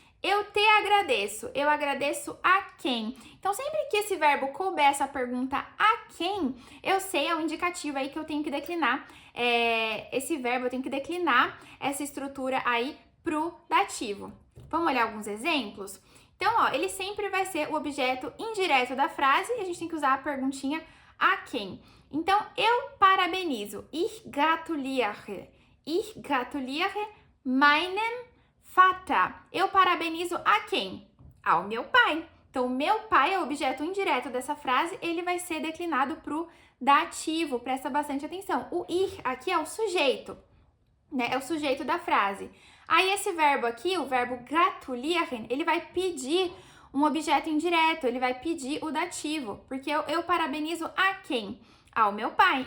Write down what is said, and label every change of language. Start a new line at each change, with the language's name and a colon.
Portuguese: Eu te agradeço. Eu agradeço a quem? Então, sempre que esse verbo couber essa pergunta a quem, eu sei, é um indicativo aí que eu tenho que declinar esse verbo, eu tenho que declinar essa estrutura aí pro dativo. Vamos olhar alguns exemplos? Então, ó, ele sempre vai ser o objeto indireto da frase e a gente tem que usar a perguntinha a quem. Então, eu parabenizo.
German: Ich gratuliere. Ich gratuliere meinem Vater.
Portuguese: Eu parabenizo a quem? Ao meu pai. Então, o meu pai é o objeto indireto dessa frase, ele vai ser declinado pro dativo. Presta bastante atenção. O ich aqui é o sujeito, né? É o sujeito da frase. Aí, esse verbo aqui, o verbo gratulieren, ele vai pedir um objeto indireto, ele vai pedir o dativo, porque eu parabenizo a quem? Ao meu pai.